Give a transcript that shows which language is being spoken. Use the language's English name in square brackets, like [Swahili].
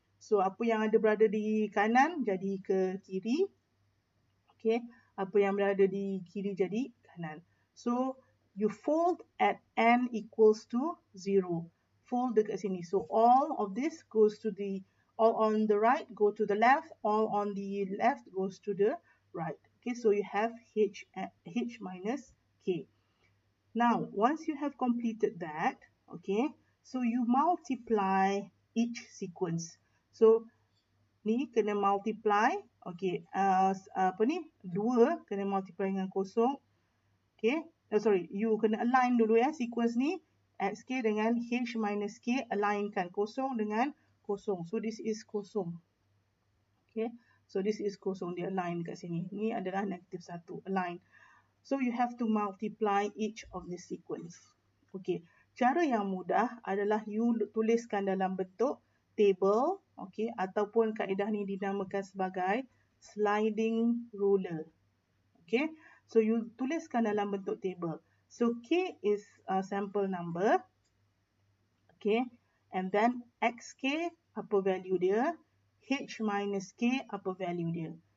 [Malay] So apa yang ada berada di kanan jadi ke kiri. Okay. Apa yang berada di kiri jadi kanan. [English] So, you fold at n equals to 0. Fold [Malay] dekat sini. [English] So, all of this goes to all on the right go to the left. All on the left goes to the right. Okay, so you have H minus K. Now, once you have completed that, okay, so you multiply each sequence. [Malay] So, ni kena multiply. Okay, apa ni? 2 kena multiply dengan kosong. Okay, sorry, you kena align dulu ya sequence ni. Xk dengan H minus K, alignkan kosong dengan kosong. [English] So, this is kosong. Okay, so this is kosong, [Malay] dia align kat sini. Ni adalah negative 1, align. [English] So, you have to multiply each of the sequence. [Malay] Okay, cara yang mudah adalah you tuliskan dalam bentuk table, okay, ataupun kaedah ni dinamakan sebagai sliding ruler. [English] Okay, so you [Malay] tuliskan dalam bentuk [English] table. So K is sample number, okay, and then XK [Malay] apa value dia, [English] H minus K apa value dia.